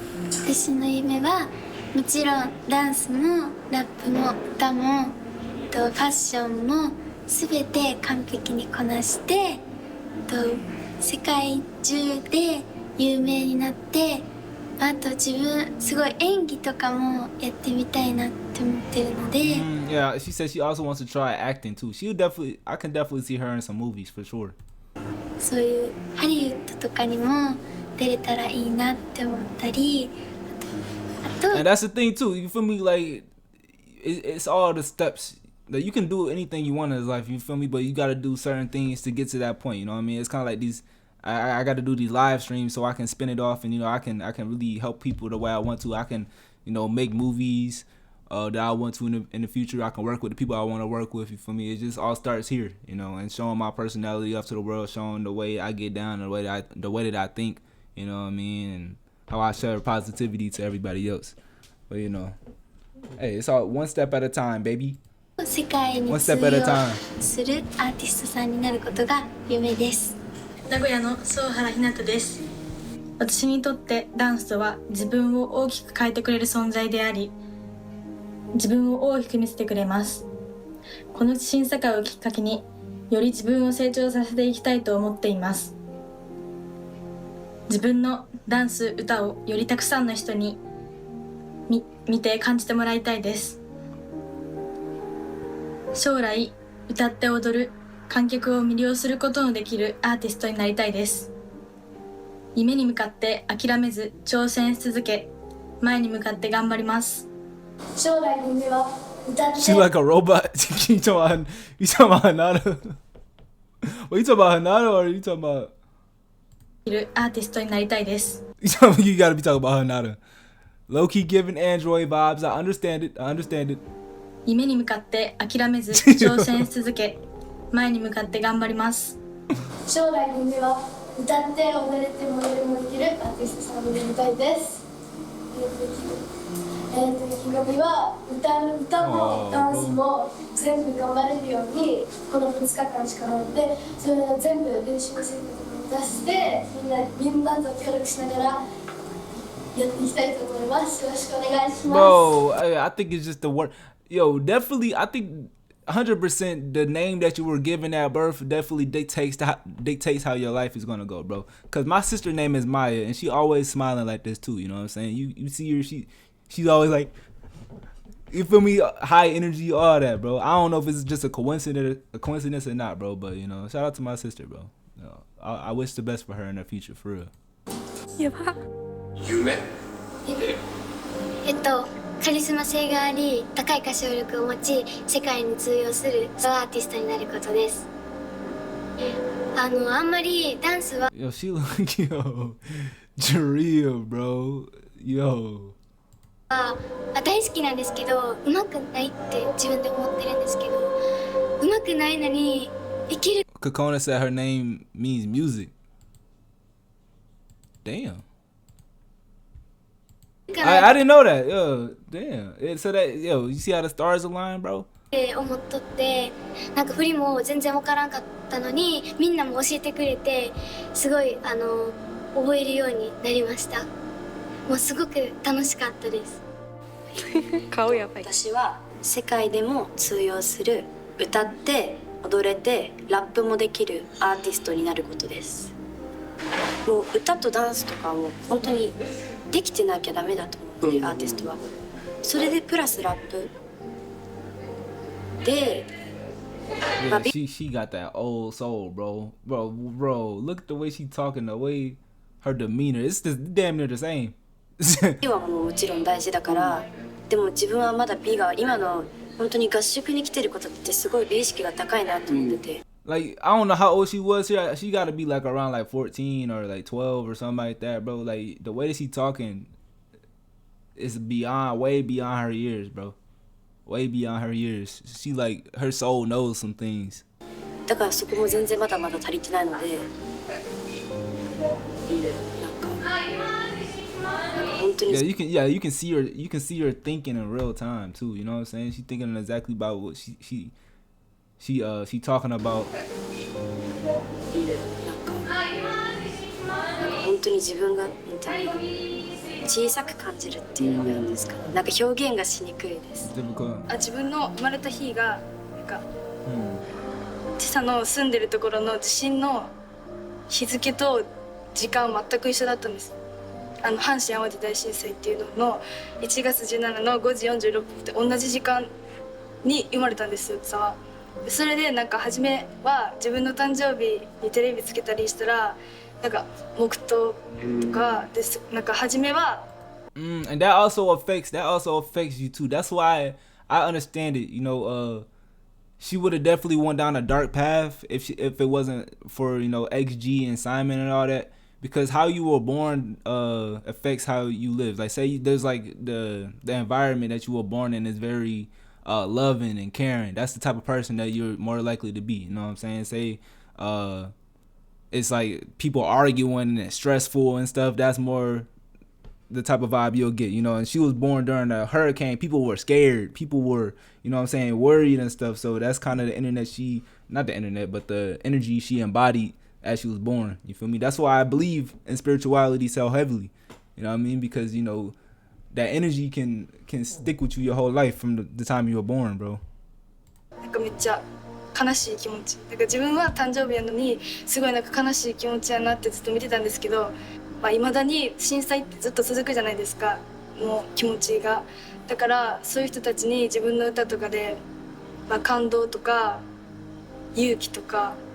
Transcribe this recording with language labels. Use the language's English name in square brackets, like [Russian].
[Japanese] 私の夢はもちろんダンスもラップも歌もファッションも全て完璧にこなして世界中で有名になって、あと自分すごい演技とかもやってみたいなって思ってるので。 [English] Yeah, she said she also wants to try acting too. I can definitely see her in some movies for sure. [Japanese] そういうハリウッドとかにも出れたらいいなって思ったり、あと [English] And that's the thing too. You feel me? Like it's all the steps. Like you can do anything you want in life. You feel me? But you got to do certain things to get to that point. You know what I mean? It's kind of like these. I got to do these live streams so I can spin it off, and I can really help people the way I want to. I can make movies that I want to in the future. I can work with the people I want to work with. You feel me? It just all starts here, and showing my personality up to the world, showing the way I get down, the way that I think. You know what I mean? And how I share positivity to everybody else. But hey, it's all one step at a time, baby. [Japanese] 世界に通用するアーティストさんになることが夢です。名古屋の総原ひなたです。私にとってダンスとは自分を大きく変えてくれる存在であり、自分を大きく見せてくれます。この審査会をきっかけにより自分を成長させていきたいと思っています。自分のダンス、歌をよりたくさんの人に見て感じてもらいたいです。将来歌って踊る観客を魅了することのできるアーティストになりたいです。夢に向かって諦めず挑戦し続け、前に向かって頑張ります。将来の夢は歌って。 [English] She's like a robot. You talking about Hanada? Well, you talking about Hanada or you talking about? [Japanese] アーティストになりたいです。 [English] You gotta be talking about Hanada. Low key giving Android vibes. I understand it. [Japanese] 夢に向かって諦めず挑戦し続け、前に向かって頑張ります。将来の夢は歌って踊れてモデルもできるアーティストさんになりたいです。意気込みは歌もダンスも全部頑張れるようにこの2日間しかないので、それを全部練習して出してみんなと協力しながらやっていきたいと思います。よろしくお願いします。 [English] Bro, I think it's just the word. Yo, definitely, I think 100% the name that you were given at birth definitely dictates how your life is gonna go, bro. Cause my sister name is Maya, and she always smiling like this too. You know what I'm saying? You see her, she's always like, you feel me? High energy, all that, bro. I don't know if it's just a coincidence or not, bro. But shout out to my sister, bro. I wish the best for her in the future, for real. [Japanese] やば。夢？カリスマ性があり、高い歌唱力を持ち、世界に通用するアーティストになることです。あんまりダンスは [English] Yo, she like, yo, Jareel, bro. Yo. [Japanese] 大好きなんですけど、上手くないって自分で思ってるんですけど、上手くないのに生きる。 [English] Kokona said her name means music. Damn. I didn't know that. Yo, damn. So that, you see how the stars align, bro? [Japanese] 思っとって、なんか振りも全然わからんかったのに、みんなも教えてくれて、すごい覚えるようになりました。もうすごく楽しかったです。顔やばい。私は世界でも通用する歌って踊れてラップもできるアーティストになることです。もう歌とダンスとかも本当にできてなきゃダメだと思うので、アーティストはそれでプラスラップで、 [English] Yeah, she got that old soul, bro. Look at the way she talking, the way her demeanor. It's just damn near the same. [Japanese] 美はもうもちろん大事だから、でも自分はまだ美が今の本当に合宿に来てることってすごい美意識が高いなと思ってて。 [English] Like, I don't know how old she was. She got to be like around like 14 or like 12 or something like that, bro. Like the way that she talking is way beyond her years, bro. Way beyond her years. She like her soul knows some things. [Japanese] だからそこも全然まだまだ足りてないので、 [English] Yeah, you can see her thinking in real time too. You know what I'm saying? She thinking exactly about what she talking about. [Japanese] 本当に自分が小さく感じるっていうのがいいんですかね。なんか表現がしにくいです。自分の生まれた日がなんか、ちさの住んでるところの地震の日付と時間全く一緒だったんです。阪神・淡路大震災っていうのの1月17の5時46分って同じ時間に生まれたんですよ、さは。それでなんか初めは自分の誕生日にテレビつけたりしたらなんか黙祷とかです。なんか初めは [English] and that also affects you too. That's why I understand it. You know, she would have definitely went down a dark path if it wasn't for, you know, XG and Simon and all that. Because how you were born affects how you live. Like say there's like the environment that you were born in is very loving and caring. That's the type of person that you're more likely to be. You know what I'm saying? Say it's like people arguing and it's stressful and stuff. That's more the type of vibe you'll get, you know. And she was born during a hurricane. People were scared. People were, you know what I'm saying, worried and stuff. So that's kind of the not the internet, but the energy she embodied as she was born. You feel me? That's why I believe in spirituality so heavily. You know what I mean? Because, you know, that energy can stick with you your whole life from the time you were born, bro. [Japanese] なんかめっちゃ悲しい気持ち。だから自分は誕生日やのにすごいなんか悲しい気持ちやなってずっと見てたんですけど、未だに震災ってずっと続くじゃないですか。もう気持ちが。だからそういう人たちに自分の歌とかで、感動とか勇気とか。